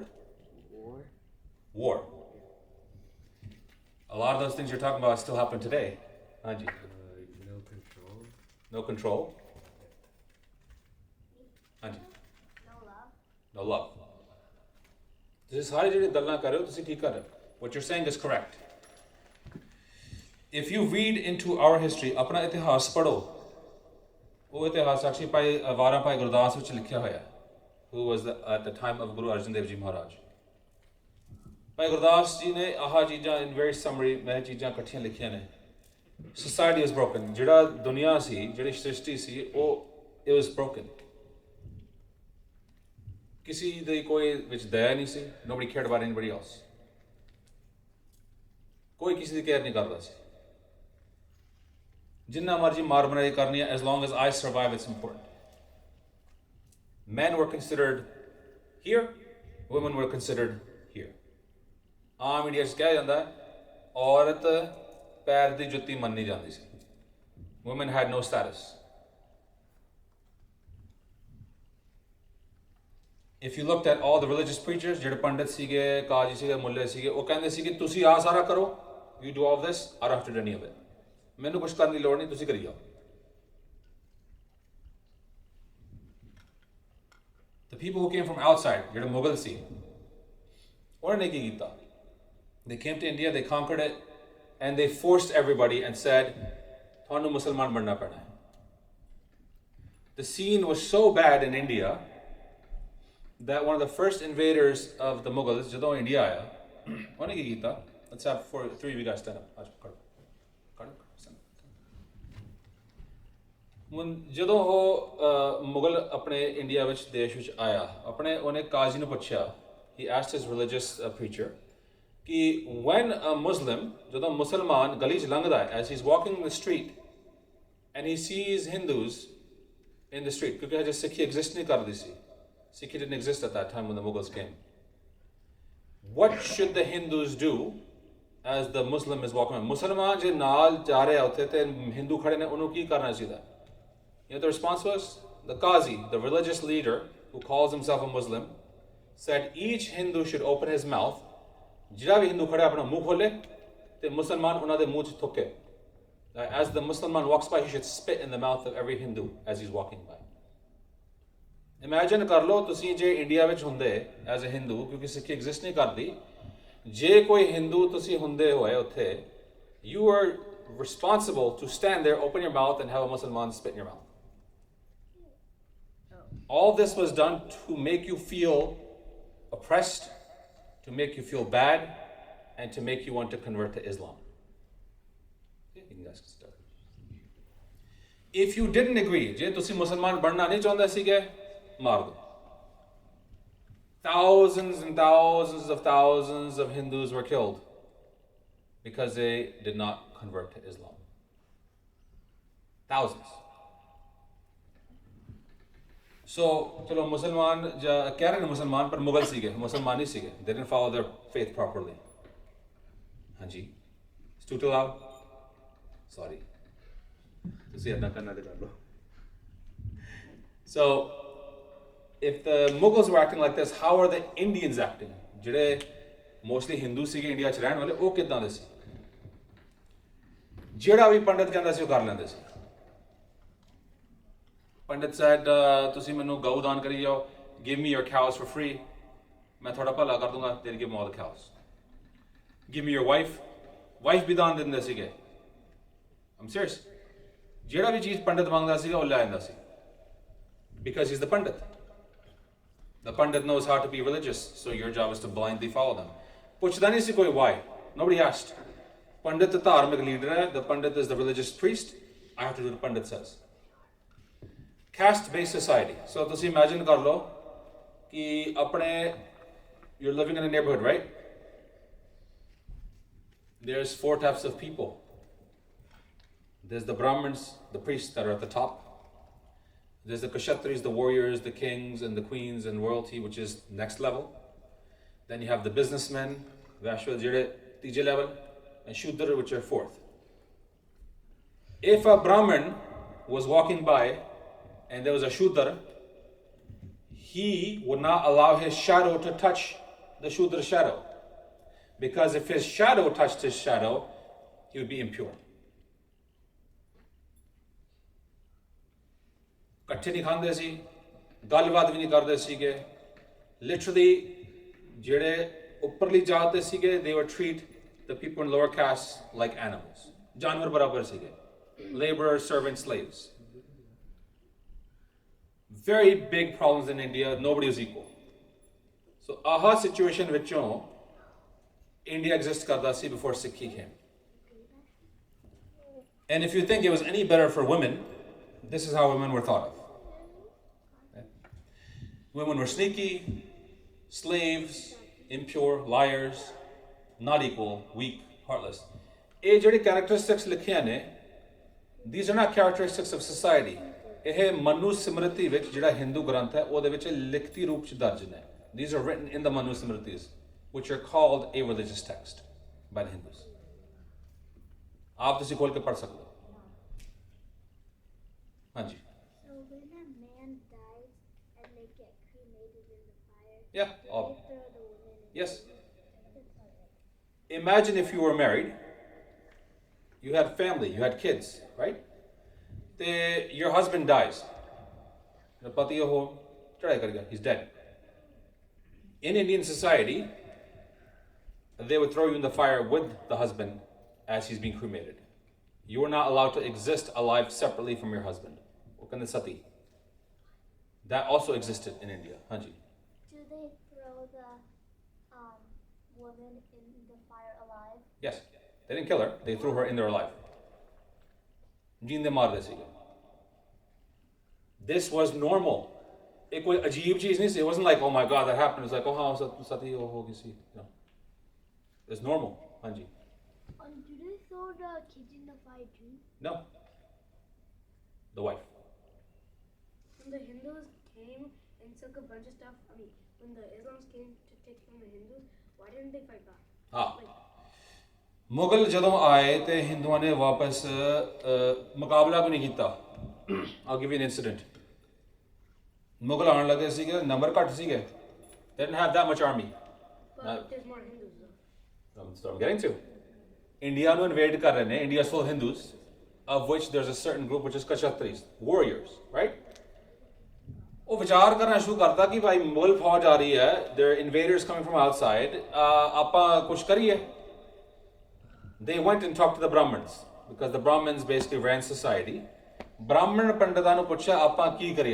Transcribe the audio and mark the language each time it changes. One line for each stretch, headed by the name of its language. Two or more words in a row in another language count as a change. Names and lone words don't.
English: War. War. A lot of those things you're talking about still happen today. Anji. No control. No control. Anji. No love.
Punjabi: No love. This is सारी ਜਿਹੜੀ ਗੱਲਾਂ ਕਰ ਰਹੇ ਹੋ ਤੁਸੀਂ ਠੀਕ ਕਰ ਰਹੇ ਹੋ.
English: What you're saying is correct. If you read into our history,
Hindi: अपना इतिहास पढ़ो. वो इतिहास
Punjabi: actually भाई वारा भाई गुरदास ਵਿੱਚ ਲਿਖਿਆ ਹੋਇਆ.
English: Who was at the time of Guru Arjan Dev Ji Maharaj.
Punjabi: ਭਾਈ ਗੁਰਦਾਸ ਜੀ ਨੇ ਆਹ ਚੀਜ਼ਾਂ
English: in very summary
Punjabi: ਮੈਂ ਚੀਜ਼ਾਂ ਇਕੱਠੀਆਂ ਲਿਖੀਆਂ ਨੇ.
English: Society is broken.
Punjabi: ਜਿਹੜਾ ਦੁਨੀਆ ਸੀ, ਜਿਹੜੀ ਸ੍ਰਿਸ਼ਟੀ ਸੀ, ਉਹ
English: it was broken.
Punjabi: ਕਿਸੇ ਦੀ ਕੋਈ ਵਿੱਚ ਦਇਆ ਨਹੀਂ ਸੀ.
English: Nobody cared about anybody else.
Punjabi: ਕੋਈ ਕਿਸੇ ਦੀ ਕੇਅਰ ਨਹੀਂ ਕਰਦਾ ਸੀ. ਜਿੰਨਾ ਮਰਜੀ ਮਾਰ ਬਣਾਈ ਕਰਨੀ ਹੈ,
English: as long as I survive, it's important. Men were considered here, women were considered here.
Punjabi: ਆਮ ਇੰਡੀਆ 'ਚ ਕਿਹਾ ਜਾਂਦਾ ਔਰਤ ਪੈਰ ਦੀ ਜੁੱਤੀ ਮੰਨੀ ਜਾਂਦੀ ਸੀ.
English: Women had no status. If you looked at all the religious preachers,
Punjabi: ਜਿਹੜੇ ਪੰਡਿਤ ਸੀਗੇ, ਕਾਜੀ ਸੀਗੇ, ਮੁੱਲੇ ਸੀਗੇ, ਉਹ ਕਹਿੰਦੇ ਸੀ ਕਿ ਤੁਸੀਂ ਆਹ ਸਾਰਾ ਕਰੋ.
English: You do all this, I don't have to do any of it.
Punjabi: ਮੈਨੂੰ ਕੁਝ ਕਰਨ ਦੀ ਲੋੜ ਨਹੀਂ, ਤੁਸੀਂ ਕਰੀ ਜਾਓ.
English: The people who came from outside,
Punjabi: ਜਿਹੜੇ ਮੁਗਲ ਸੀ, ਉਹਨਾਂ ਨੇ ਕੀ ਕੀਤਾ?
English: They came to India, they conquered it, and they forced everybody and said,
Punjabi: ਤੁਹਾਨੂੰ ਮੁਸਲਮਾਨ ਬਣਨਾ ਪੈਣਾ ਹੈ.
English: The scene was so bad in India that one of the first invaders of the Mughals,
Punjabi: ਜਦੋਂ ਇੰਡੀਆ ਆਇਆ, ਉਹਨੇ ਕੀ ਕੀਤਾ?
English: Let's have three of you guys stand up.
Punjabi: ਜਦੋਂ ਉਹ ਮੁਗਲ ਆਪਣੇ ਇੰਡੀਆ ਵਿੱਚ ਦੇਸ਼ ਵਿੱਚ ਆਇਆ, ਉਹਨੇ ਕਾਜ਼ੀ ਨੂੰ ਪੁੱਛਿਆ,
English: he asked his religious preacher, ਕਿ when a Muslim,
Punjabi: ਜਦੋਂ ਮੁਸਲਮਾਨ ਗਲੀ 'ਚ ਲੰਘਦਾ ਹੈ,
English: as he's walking in the street and he sees Hindus in the street,
Punjabi: ਕਿਉਂਕਿ ਹਜੇ ਸਿੱਖੀ exist ਨਹੀਂ ਕਰਦੀ ਸੀ.
English: Sikh didn't exist at that time when the Mughals came. What should the Hindus do as the Muslim is walking around?
Punjabi: ਮੁਸਲਮਾਨ ਜੇ ਨਾਲ ਜਾ ਰਿਹਾ ਉੱਥੇ ਤੇ ਹਿੰਦੂ ਖੜੇ ਨੇ, ਉਹਨੂੰ ਕੀ ਕਰਨਾ ਚਾਹੀਦਾ?
English: You know what the response was? The Qazi, the religious leader who calls himself a Muslim, said each Hindu should open his mouth.
Punjabi: ਜਿਹੜਾ ਵੀ ਹਿੰਦੂ ਖੜਾ ਆਪਣਾ ਮੂੰਹ ਖੋਲੇ ਤੇ ਮੁਸਲਮਾਨ ਉਹਨਾਂ ਦੇ ਮੂੰਹ 'ਚ ਥੁੱਕੇ.
English: As the Muslim walks by, he should spit in the mouth of every Hindu as he's walking by.
Punjabi: Imagine ਕਰ ਲਓ ਤੁਸੀਂ ਜੇ ਇੰਡੀਆ ਵਿੱਚ ਹੁੰਦੇ
English: as a Hindu,
Punjabi: ਕਿਉਂਕਿ ਸਿੱਖੀ exist ਨਹੀਂ ਕਰਦੀ, ਜੇ ਕੋਈ ਹਿੰਦੂ ਤੁਸੀਂ ਹੁੰਦੇ ਹੋਏ ਉੱਥੇ,
English: you are responsible to stand there, open your mouth and have a Muslim spit in your mouth. All this was done to make you feel oppressed, to make you feel bad, and to make you want to convert to Islam. You can guys start. If you didn't agree,
Punjabi: ਜੇ ਤੁਸੀਂ ਮੁਸਲਮਾਨ ਬਣਨਾ ਨਹੀਂ ਚਾਹੁੰਦੇ ਸੀਗੇ, ਮਾਰ ਦੋ.
English: Thousands and thousands of Hindus were killed because they did not convert to Islam. Thousands. So,
Punjabi: ਚਲੋ ਮੁਸਲਮਾਨ ਕਹਿ ਰਹੇ ਹੈਂ ਮੁਸਲਮਾਨ ਪਰ ਮੁਗਲ ਸੀਗੇ, ਮੁਸਲਮਾਨ ਨਹੀਂ ਸੀਗੇ.
English: They didn't follow their faith properly.
Hindi: हाँ जी.
English: It's too loud. Sorry.
Punjabi: ਤੁਸੀ ਐਨਾ ਕਰਨਾ ਦੇ ਕਰ ਲੋ.
English: So, if the Mughals were acting like this, how are the Indians acting?
Punjabi: ਜਿਹੜੇ mostly Hindu ਸੀਗੇ ਇੰਡੀਆ 'ਚ ਰਹਿਣ ਵਾਲੇ, ਉਹ ਕਿੱਦਾਂ ਦੇ ਸੀ? ਜਿਹੜਾ ਵੀ ਪੰਡਤ ਕਹਿੰਦਾ ਸੀ ਉਹ ਕਰ ਲੈਂਦੇ ਸੀ.
English: Pandit said,
Punjabi: ਤੁਸੀਂ ਮੈਨੂੰ ਗਊ ਦਾਨ ਕਰੀ ਜਾਓ,
English: give me your cows for free,
Punjabi: ਮੈਂ ਤੁਹਾਡਾ ਭਲਾ ਕਰ ਦੂੰਗਾ,
English: they'll give me all the cows. Give me your wife
Punjabi: ਵੀ ਦਾਨ ਦਿੰਦੇ ਸੀਗੇ.
English: I'm serious.
Punjabi: ਜਿਹੜਾ ਵੀ ਚੀਜ਼ ਪੰਡਤ ਮੰਗਦਾ ਸੀਗਾ ਉਹ ਲੈ ਆਉਂਦਾ ਸੀ.
English: Because he's the pandit. The pandit knows how to be religious, so your job is to blindly follow them.
Punjabi: ਪੁੱਛਦਾ ਨਹੀਂ ਸੀ ਕੋਈ why.
English: Nobody asked.
Punjabi: Pandit ਧਾਰਮਿਕ ਲੀਡਰ ਹੈ,
English: the pandit is the religious priest, I have to do what the pandit says. Caste-based society. So
Punjabi: ਤੁਸੀਂ imagine ਕਰ ਲਓ ਕਿ ਆਪਣੇ,
English: you're living in a neighborhood, right? There's 4 types of people. There's the Brahmins, the priests that are at the top. There's the Kshatris, the warriors, the kings and the queens and royalty, which is next level. Then you have the businessmen, Vaishya, tije level, and Shudra, which are 4th. If a Brahmin was walking by and there was a Shudra, he would not allow his shadow to touch the Shudra's shadow. Because if his shadow touched his shadow, he would be impure.
Punjabi: ਇਕੱਠੇ ਨਹੀਂ ਖਾਂਦੇ ਸੀ, ਗੱਲਬਾਤ ਵੀ ਨਹੀਂ ਕਰਦੇ ਸੀਗੇ. Literally, ਜਿਹੜੇ ਉੱਪਰਲੀ ਜਾਤ ਦੇ ਸੀਗੇ,
English: they would treat the people in lower castes like animals.
Punjabi: ਜਾਨਵਰ ਬਰਾਬਰ ਸੀਗੇ.
English: Laborers, servants, slaves. Very big problems in India. Nobody was equal. So, aha situation ਵਿੱਚੋਂ India exist ਕਰਦਾ ਸੀ before Sikhi came. And if you think it was any better for women, this is how women were thought of. Okay? Women were sneaky, slaves, impure, liars, not equal, weak, heartless.
Punjabi: ਇਹ ਜਿਹੜੇ characteristics ਲਿਖੀਆਂ ਨੇ,
English: these are not characteristics of society.
Punjabi: ਇਹ ਮਨੂ ਸਿਮਰਤੀ ਵਿੱਚ ਜਿਹੜਾ ਹਿੰਦੂ ਗ੍ਰੰਥ ਹੈ, ਉਹਦੇ ਵਿੱਚ ਲਿਖਤੀ ਰੂਪ 'ਚ ਦਰਜ ਨੇ.
English: These are written in the Manu Simritis, which are called a religious text by the Hindus.
Punjabi: आप ਤੁਸੀਂ ਖੋਲ ਕੇ ਪੜ੍ਹ ਸਕਦੇ ਹੋ. ਹਾਂਜੀ.
English: So when a man dies and they get cremated in the fire, Yeah. they throw the women in. Yes. Imagine if you were married, you had family, you had kids, right? Your husband dies.
Punjabi: ਪਤੀ ਉਹ ਚੜਾਈ ਕਰ ਗਿਆ,
English: he's dead. In Indian society, they would throw you in the fire with the husband as he's being cremated. You are not allowed to exist alive separately from your husband. Sati. That also existed in India. Hanji. the woman in the fire alive? Yes. They didn't kill her. They threw her in there alive.
Punjabi: ਜਿੰਦੇ ਮਾਰ ਦੇ ਸੀਗੇ.
English: This was normal.
Hindi: एक कोई अजीब चीज नहीं.
English: It wasn't like, oh my God, that happened. It's like,
Punjabi: ਓ ਹਾਂ ਸਤੀ ਹੋ ਗਈ ਸੀ.
English: No. It's normal.
Hindi: हाँ जी.
English: Do they throw the kids in the fire too? No. The wife. When the Hindus came and took a bunch of stuff, when the Islams came to take from the Hindus, why didn't they fight back?
Punjabi: ਹਾਂ. ਮੁਗਲ ਜਦੋਂ ਆਏ ਤੇ ਹਿੰਦੂਆਂ ਨੇ ਵਾਪਸ ਮੁਕਾਬਲਾ ਵੀ ਨਹੀਂ ਕੀਤਾ.
English: I'll give you an incident.
Punjabi: ਮੁਗਲ ਆਉਣ ਲੱਗੇ ਸੀਗੇ, ਨੰਬਰ ਘੱਟ ਸੀਗੇ.
English: They didn't have that much army. But there's more Hindus though. That's what I'm getting to.
Punjabi: India ਨੂੰ invade ਕਰ ਰਹੇ ਨੇ.
English: India is full of Hindus, of which there's a certain group which is Kshatris, warriors, right?
Punjabi: ਉਹ ਵਿਚਾਰ ਕਰਨਾ ਸ਼ੁਰੂ ਕਰਤਾ ਕਿ ਭਾਈ ਮੁਗਲ ਫੌਜ ਆ ਰਹੀ ਹੈ.
English: There are invaders coming from outside.
Punjabi: ਆਪਾਂ ਕੁਝ ਕਰੀਏ.
English: They went and talked to the Brahmins, because the Brahmins basically ran society.
Punjabi: ਬ੍ਰਾਹਮਣ ਪੰਡਤਾਂ ਨੂੰ ਪੁੱਛਿਆ ਆਪਾਂ ਕੀ ਕਰੀਏ.